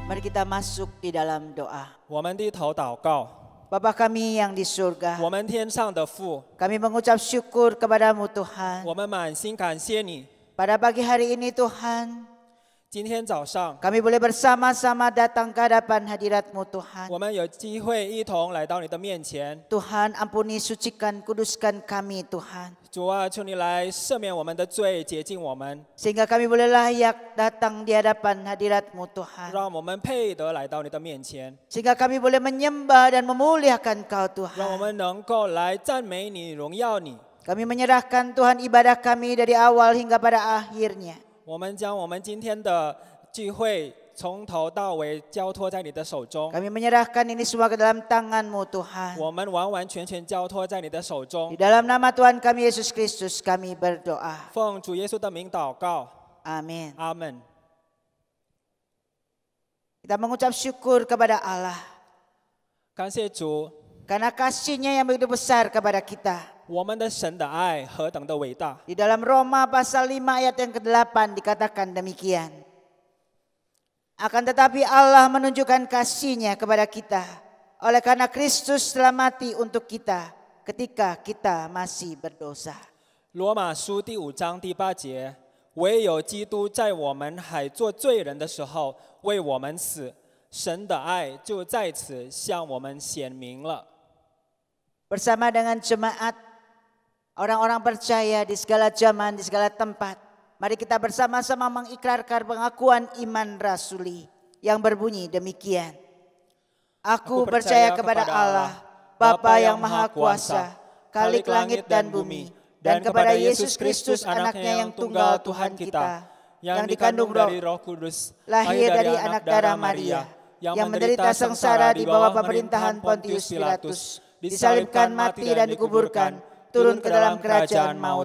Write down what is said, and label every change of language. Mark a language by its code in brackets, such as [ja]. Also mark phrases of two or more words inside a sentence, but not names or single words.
[id] kita masuk di dalam doa. [zh] 我们低头祷告， [id] Bapa kami yang di surga, [zh] 我们天上的父， [id] kami mengucap syukur kepadamu Tuhan. [zh] 我们满心感谢你。 [id] Pada pagi hari ini Tuhan, [zh] 今天早上， [id] kami boleh bersama-sama datang ke hadapan hadirat-Mu Tuhan. [zh] 我们有机会一同来到你的面前。 [id] Tuhan ampuni, sucikan, kuduskan kami Tuhan. [zh] 主啊，求你来赦免我们的罪，洁净我们， [id] Sehingga kami boleh layak datang di hadapan hadirat-Mu Tuhan. [zh] 让我们配得来到你的面前， [id] Sehingga kami boleh menyembah dan memuliakan Kau [zh] 让我 [id] Tuhan. [zh] 们能够来赞美你、荣耀你。 [id] Kami menyerahkan Tuhan ibadah kami dari awal hingga pada akhirnya. [zh] 我们将我们今天的聚会从头到尾交托在你的手中， [id] Kami menyerahkan ini semua ke dalam tangan-Mu Tuhan. [zh] 我们完完全全交托在你的手 [id] Di [zh] 中。 [id] dalam nama Tuhan kami Yesus Kristus kami berdoa. [zh] 奉主耶稣的名祷告， [id] Amin. [zh] 阿门。 [id] Kita mengucap syukur kepada Allah [zh] 感谢主， [id] karena kasih-Nya yang begitu besar kepada kita. [zh] 我们的神的爱何等的伟大！ [id] Di dalam Roma pasal 5 ayat yang ke-8 dikatakan demikian. Akan tetapi Allah menunjukkan kasih-Nya kepada kita oleh karena Kristus telah mati untuk kita ketika kita masih berdosa. [zh] 罗马书第5章第8节，唯有基督在我们还做罪人的时候为我们死，神的爱就在此向我们显明了。 [id] Bersama dengan jemaat, orang-orang percaya di segala zaman, di segala tempat, mari kita bersama-sama mengikrarkan pengakuan iman rasuli yang berbunyi demikian. Aku percaya kepada Allah, Bapa yang Maha Kuasa, Khalik langit dan bumi, dan kepada Yesus Kristus anaknya yang tunggal Tuhan kita, yang dikandung dari Roh Kudus, lahir dari anak darah Maria, yang menderita sengsara di bawah pemerintahan Pontius Pilatus, disalibkan, mati dan dikuburkan, turun ke dalam kerajaan maut.